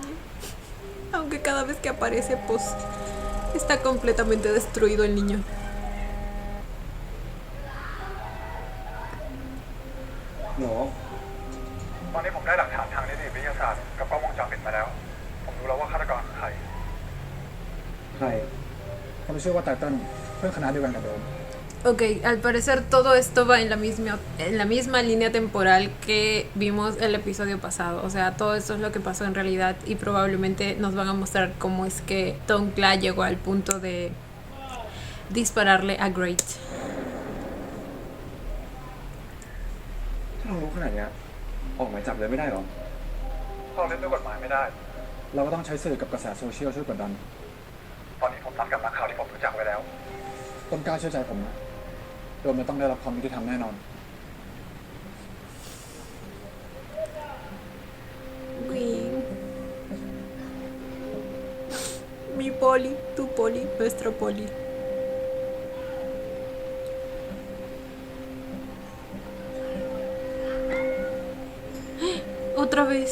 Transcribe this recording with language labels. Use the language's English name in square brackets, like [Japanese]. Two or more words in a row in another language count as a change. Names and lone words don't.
[Spanish] Aunque cada vez que aparece, pues está completamente destruido el niño. [Thai] หนู ตอนนี้ผมได้หลักฐานทางนิติวิทยาศาสตร์กับกล้องวงจรปิดมาแล้ว ผมรู้แล้วว่าฆาตกรคือใคร ใคร เขาชื่อว่าไตเติ้ลเพื่อนคณะเดียวกันกับโดม [Spanish] Ok, al parecer todo esto va en la misma línea temporal que vimos el episodio pasado. O sea, todo esto es lo que pasó en realidad y probablemente nos van a mostrar cómo es que Tonkla llegó al punto de dispararle a Great. [Thai] ถ้าเรารู้ขนาดเนี้ยออกหมายจับเลยไม่ได้หรอ ถ้าเราเล่นด้วยกฎหมายไม่ได้ เราก็ต้องใช้สื่อกับกระแสโซเชียลช่วยกดดัน ตอนนี้ผมนัดกับนักข่าวที่ผมรู้จักไว้แล้ว ต้นกล้าเชื่อใจผมนะโดมจะต้องได้รับความยุติธรรมแน่นอน [Spanish] Win. Mi poli, tu poli, nuestro poli. Otra vez.